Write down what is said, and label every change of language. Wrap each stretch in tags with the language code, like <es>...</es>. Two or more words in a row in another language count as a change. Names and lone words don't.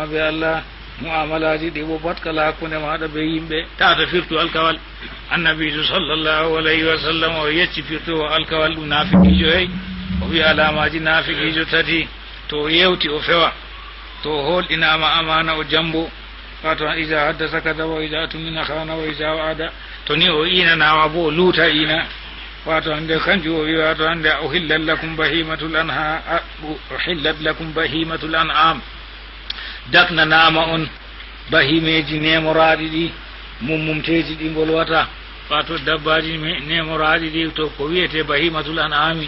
<ff>be Allah muamalaji ɗi bo pat kala hakkude maɗa be yimɓe tata firtu alkawal annabijo</ff> <ar>صلى الله عليه وسلم</ar> <ff>o yecci firtu o alkawal ɗum nafiqijo hey o wi alamaji nafiqijo tati to o yewti o fewa to o holɗinama amana o jambo wato</ff> <ar>إذا حدث كذب وإذا اؤتمن خان وإذا وعد</ar> <ff>to ni o inanama bo o luuta ina wato hande kanjum o wi wato hande</ff> <ar>أحلت لكم بهيمة الأنعام</ar> <ff>daknanama on bahimeji nemoraɗi ɗi mummumteji ɗi bolwata wato dabbaji nemoraɗi ɗi to ko wiyete</ff> <ar>بهيمة الأنعام</ar>